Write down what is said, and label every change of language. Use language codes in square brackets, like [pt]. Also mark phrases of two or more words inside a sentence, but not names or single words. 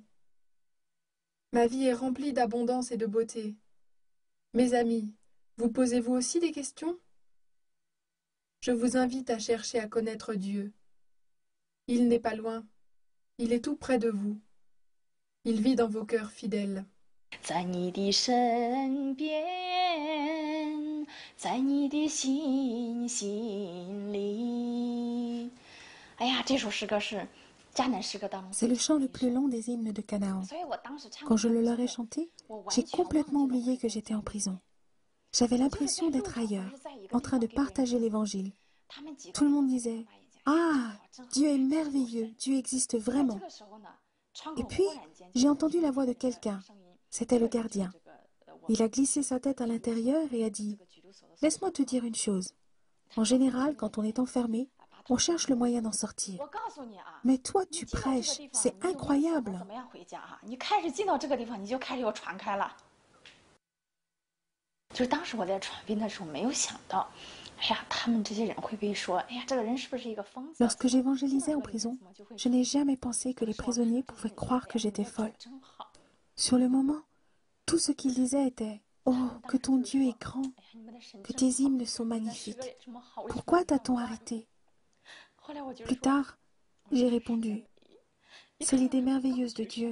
[fr] Ma vie est remplie d'abondance et de beauté. Mes amis, vous posez-vous aussi des questions? Je vous invite à chercher à connaître Dieu. Il n'est pas loin. Il est tout près de vous. Il vit dans vos cœurs fidèles. [zh] 在你的身边，在你的心里。哎呀，这首诗歌是迦南诗歌当中。 [fr] C'est le chant le plus long des hymnes de Canaan. Quand je le leur ai chanté, j'ai complètement oublié que j'étais en prison. J'avais l'impression d'être ailleurs, en train de partager l'évangile. Tout le monde disait « Ah, Dieu est merveilleux, Dieu existe vraiment. » Et puis, j'ai entendu la voix de quelqu'un. C'était le gardien. Il a glissé sa tête à l'intérieur et a dit « Laisse-moi te dire une chose. En général, quand on est enfermé, on cherche le moyen d'en sortir. Mais toi, tu prêches, c'est incroyable. » [zh] 就是当时我在传宾的时候，没有想到，哎呀，他们这些人会不会说，哎呀，这个人是不是一个疯子？ [fr] Lorsque j'évangélisais en prison, je n'ai jamais pensé que les prisonniers pouvaient croire que j'étais folle. Sur le moment, tout ce qu'ils disaient était « Oh, que ton Dieu est grand, que tes hymnes sont magnifiques. Pourquoi t'a-t-on arrêté ?» Plus tard, j'ai répondu « C'est l'idée merveilleuse de Dieu.